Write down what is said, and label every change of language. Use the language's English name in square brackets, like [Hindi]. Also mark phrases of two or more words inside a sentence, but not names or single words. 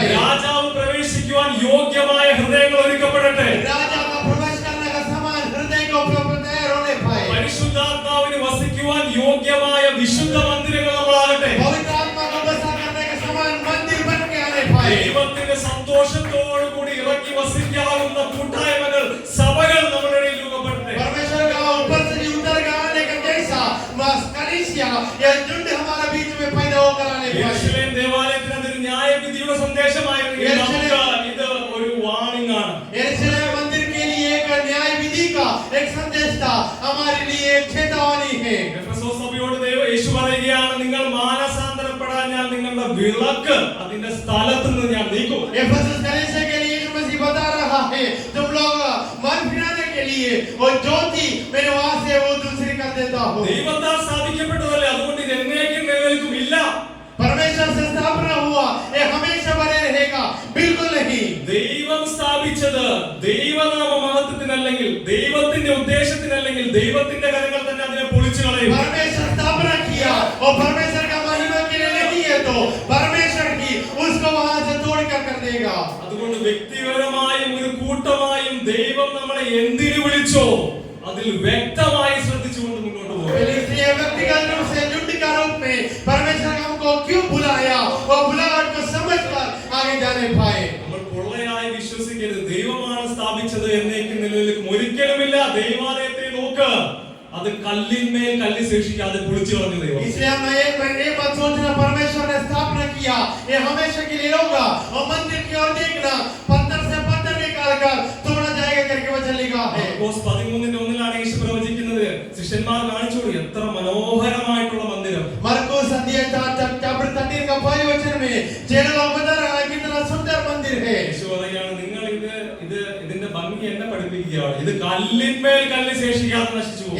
[Malayalam] രാജാവ് പ്രവേശിക്കുവാൻ യോഗ്യമായ ഹൃദയങ്ങൾ ഒരുക്കപ്പെടട്ടെ. [Hindi] राजा का प्रवेश करने का समान हृदय को तैयार होने पाए। [Malayalam] പരിശുദ്ധാത്മാവിന് വസിക്കുവാൻ യോഗ്യമായ വിശുദ്ധ മന്ദിരങ്ങൾ നമ്മളാകട്ടെ. [Hindi] पवित्र आत्मा को बसा करने के समान मंदिर बन के आने पाए। [Malayalam] ദൈവത്തിന്റെ സന്തോഷത്തോടു കൂടി ഇറങ്ങി വസിക്കാവുന്ന കൂട്ടായ്മകൾ, സഭകൾ നമ്മുടെ ഇടയിൽ [Hindi] यह झुंड हमारा बीच में पैदा होकर आने पाए। [Malayalam] യെരൂശലേം ദേവാലയത്തിന് അതൊരു ന്യായവിധിയുടെ സന്ദേശമായിരുന്നെങ്കിൽ നമുക്ക് ഇത് ഒരു വാണിംഗ് ആണ്. [Hindi] यरूशलेम मंदिर के लिए एक न्याय विधि का एक संदेश था, हमारे लिए एक चेतावनी है। [Malayalam] എഫെസോസ് സഭയോട് യേശു പറയുകയാണ്, നിങ്ങൾ മാനസാന്തരപ്പെടാഞ്ഞാൽ നിങ്ങളുടെ വിളക്ക് അതിന്റെ സ്ഥലത്ത് നിന്ന് ഞാൻ നീക്കും. [Hindi] एफेसस कलीसिया के लिए यीशु मसीह बता रहा है, तुम लोग मन फिराने के लिए और ज्योति मेरे वहां से वो दूसरी कर देता हूं। [Malayalam] ദൈവത്താൽ സ്ഥാപിക്കപ്പെട്ടതല്ലേ, അതുകൊണ്ട് ഇത് എന്നേക്കും നിലനിൽക്കും ഇല്ല. [Hindi] परमेश्वर से स्थापना हुआ, ये हमेशा बने रहेगा, बिल्कुल नहीं। [Malayalam] ദൈവം സ്ഥാപിച്ചത് ദൈവനാമ മഹത്വത്തിനല്ലെങ്കിൽ, ദൈവത്തിന്റെ ഉദ്ദേശത്തിനല്ലെങ്കിൽ, ദൈവത്തിന്റെ കരങ്ങൾ തന്നെ അതിനെ പൊളിച്ചു കളയും. [Hindi] परमेश्वर स्थापना किया और परमेश्वर का महिमा के लिए नहीं है तो परमेश्वर ही उसको वहां से तोड़ कर देगा। [Malayalam] അതുകൊണ്ട് വ്യക്തിപരമായും ഒരു കൂട്ടമായും ദൈവം നമ്മളെ എന്തിനു വിളിച്ചോ അതിൽ വ്യക്തമായി ശ്രദ്ധിച്ചുകൊണ്ട് മുന്നോട്ട് പോകും. [Hindi] इसलिए व्यक्तिगत रूप से झुंड का रूप में परमेश्वर हमको क्यों बुलाया और बुलाहट को समझकर आगे जाने पाए। [Malayalam] നമ്മൾ പൊള്ളയായി വിശ്വസിക്കരുത്, ദൈവമാണ് സ്ഥാപിച്ചത് എന്നേക്കും നിലനിൽക്കും, ഒരിക്കലുമില്ല. ദൈവാലയത്തെ നോക്ക്, അത് കല്ലിന്മേൽ കല്ല് ശേഷിക്കാതെ പൊളിച്ചു കളഞ്ഞു ദൈവം. [Hindi] इसलिए हम ये बात सोचना, परमेश्वर ने स्थापना किया, ये हमेशा के लिए होगा। और मंदिर की ओर देखना, पत्थर से पत्थर निकाल कर तोड़ा जाएगा करके वचन लिखा है। [Malayalam] മാർക്കോസ് 13:1 യേശു പ്രവചിക്കുന്നത്, ശിഷ്യന്മാർ കാണിച്ചു എത്ര മനോഹരമായിട്ടുള്ള മന്ദിരം. [Hindi] मरकुस अध्याय 13 का पहले वचन में चेला लोग बता रहा है कितना सुंदर मंदिर है। [Malayalam] യേശു പറയുകയാണ്, നിങ്ങൾ ഇതിന്റെ ഭംഗി എന്നെ പഠിപ്പിക്കുകയാണ്, ഇത് കല്ലിന്മേൽ കല്ല് ശേഷിക്കാതെ നശിച്ചു പോകും.